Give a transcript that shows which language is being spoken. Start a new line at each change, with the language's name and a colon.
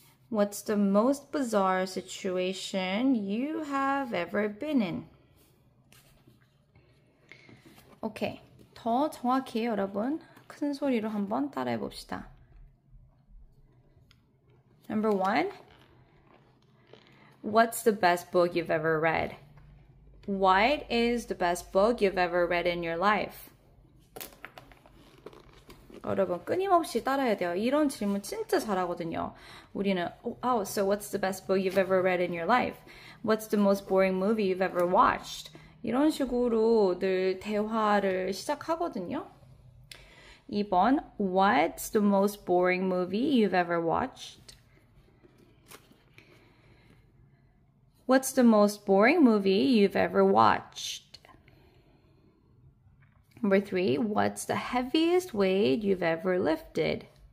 English: What's the most bizarre situation you have ever been in?
Korean: 오케이. 더 정확히 여러분 큰 소리로 한번 따라해 봅시다.
English: Number 1. What's the best book you've ever read? What is the best book you've ever read in your life?
Korean: 여러분 끊임없이 따라해야 돼요. 이런 질문 진짜 잘하거든요. 우리는
English: so what's the best book you've ever read in your life? What's the most boring movie you've ever watched?
Korean: 이런 식으로 늘 대화를 시작하거든요. 2번
English: What's the most boring movie you've ever watched? What's the most boring movie you've ever watched? Number 3, what's the heaviest weight you've ever lifted?